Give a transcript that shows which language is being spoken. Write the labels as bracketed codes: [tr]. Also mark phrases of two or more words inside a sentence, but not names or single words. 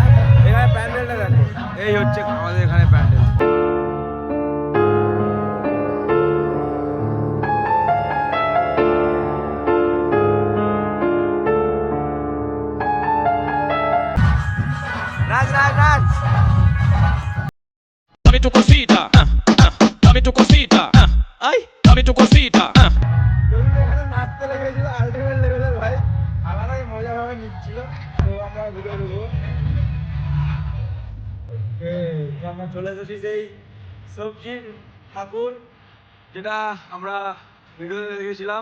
[bn] এখানে প্যান্ডেলটা দেখো, এই হচ্ছে আমাদের এখানে প্যান্ডেল। নাচ নাচ নাচ, [es] Dame tu cosita, dame tu cosita, ay, dame tu cosita. [bn] নাচতে লেগেছিল [en] ultimate level [bn] ভাই, আলাদাই মজা ভাবে নিচ্ছিল। তো আমরা ঘুরে দেবো, আমরা চলে এসেছি সেই সবজির ঠাকুর, যেটা আমরা ভিডিওতে দেখেছিলাম।